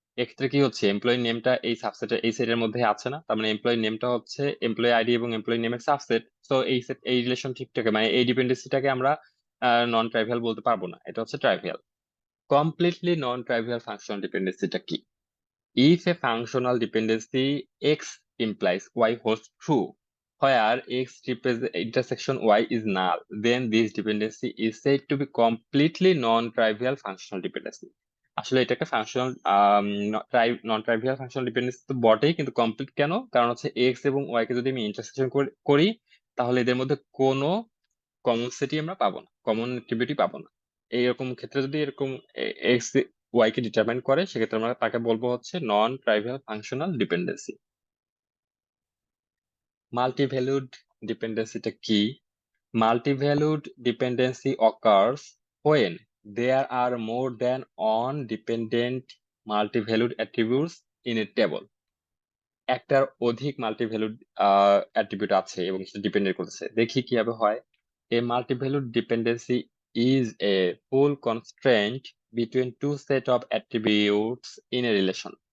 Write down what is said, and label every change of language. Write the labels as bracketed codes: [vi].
[bn] এক্ষেত্রে কি হচ্ছে, এমপ্লয়ি নেমটা এই সাবসেটের এই সেটের মধ্যে আছে না, তার মানে এমপ্লয়ি নেমটা হচ্ছে এমপ্লয়ি আইডি এবং এমপ্লয়ি নেমের সাবসেট। সো এই রিলেশনশিপটাকে, মানে এই ডিপেন্ডেন্সিটাকে আমরা নন ট্রাইভিয়াল বলতে পারবো না, এটা হচ্ছে ট্রাইভিয়াল। কমপ্লিটলি নন ট্রাইভিয়াল ফাংশনাল ডিপেন্ডেন্সিটা কি? [en] If a functional dependency x implies y holds true, where x represents intersection y is null, then this dependency is said to be completely non-trivial functional dependency. [bn] আসলে এটাকে ফাংশনাল নন ট্রাইভিয়াল ফাংশনাল ডিপেন্ডেন্সি তো বটেই, কিন্তু complete কেন? কারণ হচ্ছে x এবং Y কে যদি আমি ইন্টারসেকশন করি, তাহলে এদের মধ্যে কোনো কমন সেটই আমরা পাবো না, কমন অ্যাট্রিবিউটই পাবো না। এইরকম ক্ষেত্রে যদি এরকম এক্স ওয়াই কে ডিটারমাইন করে, সেক্ষেত্রে আমরা তাকে বলবো হচ্ছে নন ট্রাইভিয়াল ফাংশনাল ডিপেন্ডেন্সি। মাল্টিভ্যালুড ডিপেন্ডেন্সিটা কি? [en] Multivalued dependency occurs when there are more than one dependent multivalued attributes in a table. [bn] একটার অধিক মাল্টিভ্যালুড অ্যাট্রিবিউট আছে এবং সেটা ডিপেন্ডেন্ট করতেছে। দেখি কিভাবে হয়। [en] A multivalued dependency is a full constraint between two set of attributes in a relation.